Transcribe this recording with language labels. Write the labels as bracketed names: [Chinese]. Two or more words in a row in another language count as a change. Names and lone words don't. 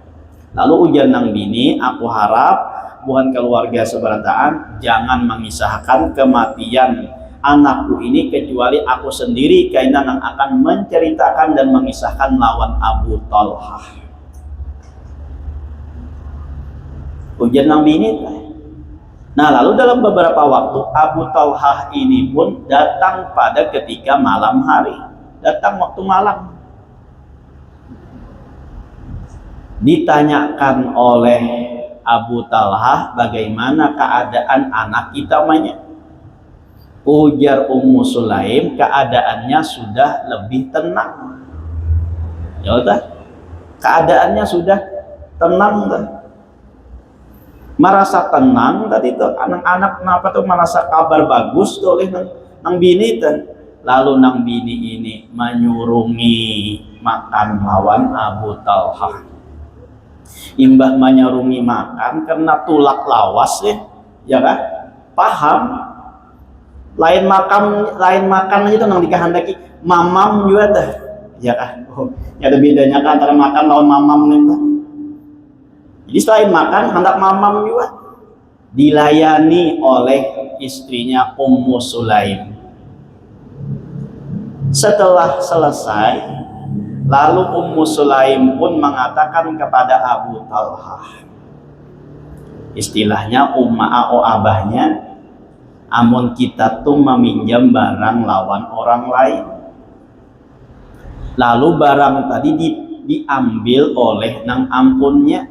[Indonesian] Lalu ujar Nang Bini, aku harap bukan keluarga seberataan jangan mengisahkan kematian anakku ini kecuali aku sendiri karena yang akan menceritakan dan mengisahkan lawan Abu Tolhah. [Banjar] Ujar Nang Bini. [Indonesian] Nah lalu dalam beberapa waktu Abu Tolhah ini pun datang pada ketika malam hari, datang waktu malam. Ditanyakan oleh Abu Tolhah bagaimana keadaan anak kita namanya. Ujar Ummu Sulaim keadaannya sudah lebih tenang. Ya udah, keadaannya sudah tenang dah. [Banjar] Merasa tenang tadi tuh anak-anak kenapa tuh merasa kabar bagus tuh oleh nang bini tuh. Lalu nang bini ini menyurungi makan lawan Abu Tolhah. Imbah menyurungi makan karena tulak lawas ya kan? [Indonesian] Paham? [Banjar] Lain makan aja tuh nang dikehendaki mamam juga dah. [Indonesian] Ya kan? Oh, ya ada bedanya kan antara makan lawan mamam nih. Jadi selain makan, hendak mamam juga dilayani oleh istrinya Ummu Sulaim. Setelah selesai, lalu Ummu Sulaim pun mengatakan kepada Abu Tolhah, istilahnya umma o abahnya, amun kita tuh meminjam barang lawan orang lain, lalu barang tadi diambil oleh nang ampunnya.